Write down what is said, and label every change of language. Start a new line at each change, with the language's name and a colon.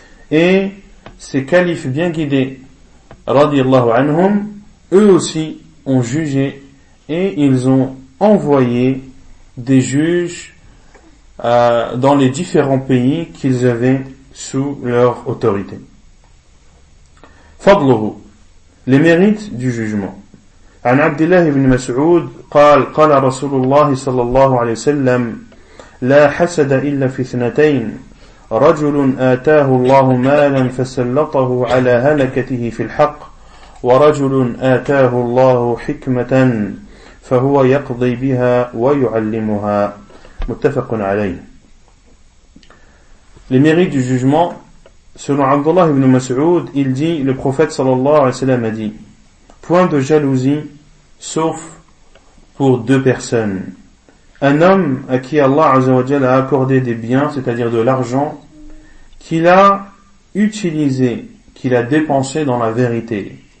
French: Et ces califes bien guidés
Arabic: radiallahu anhum,
French: eux aussi ont jugé et ils ont envoyé des juges dans les différents pays qu'ils avaient sous leur autorité. Fadluhu, les mérites du jugement.
Arabic: An Abdullah ibn Mas'ud قال قال رسول الله صلى الله عليه وسلم لا حسد إلا في اثنتين رجل آتاه الله مالا فسلطه على هلكته في الحق ورجل آتاه الله حكمة فهو يقضي بها ويعلمها. متفق عليه.
French: Les mérites du jugement. Selon Abdullah ibn Mas'ud, il dit, le prophète
Arabic: sallallahu alayhi wa sallam
French: a dit, point de jalousie, sauf pour deux personnes. Un homme à qui Allah
Arabic: azza wa jalla
French: a accordé des biens, c'est-à-dire de l'argent, qu'il a utilisé, qu'il a dépensé dans la vérité.